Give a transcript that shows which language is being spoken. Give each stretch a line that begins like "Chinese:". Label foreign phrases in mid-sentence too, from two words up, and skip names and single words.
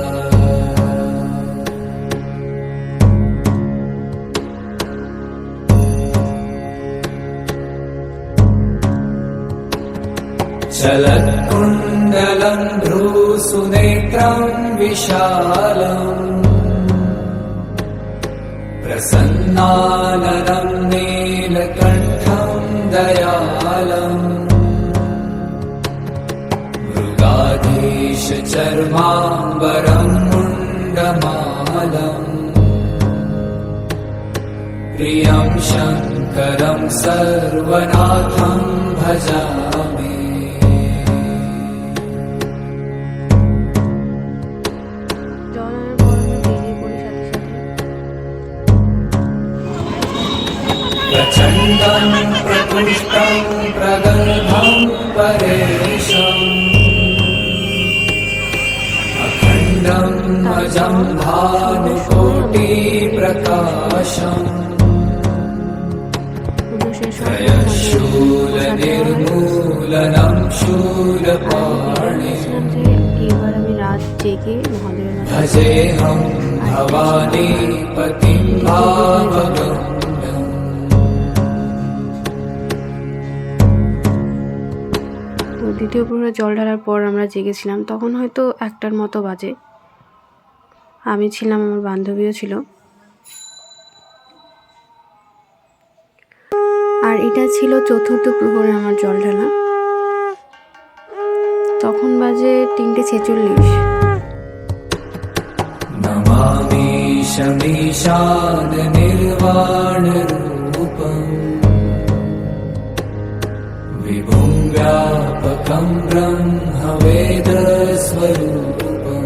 Sanskrit: चलत्कुण्डलं भ्रूसुनेत्रं विशालम् प्रसन्नाननं नीलकण्ठं दयालम् मृगाधीशचर्माम्बरं मुण्डमालम् प्रियं शङ्करं सर्वनाथं भजामि। प्रचण्डं प्रपुष्टं प्रगल्भं परेशम् अखण्डं अजं भानुकोटिप्रकाशम् त्रयशूलनिर्मूलनं शूलपाणिम् भजेऽहं भवानीपतिं भावगम्।
Bangla: দ্বিতীয় প্রহরে জল ঢালার পর আমরা জেগেছিলাম। তখন হয়তো 1টার মতো বাজে। আমি ছিলাম, আমার বান্ধবীও ছিল। আর এটা ছিল চতুর্থ প্রহরে আমার জল ঢালা। তখন বাজে 3:46।
Sanskrit: नमामि शमीशान निर्वाण रूपम् विभुं व्यापकं ब्रह्म वेद स्वरूपम्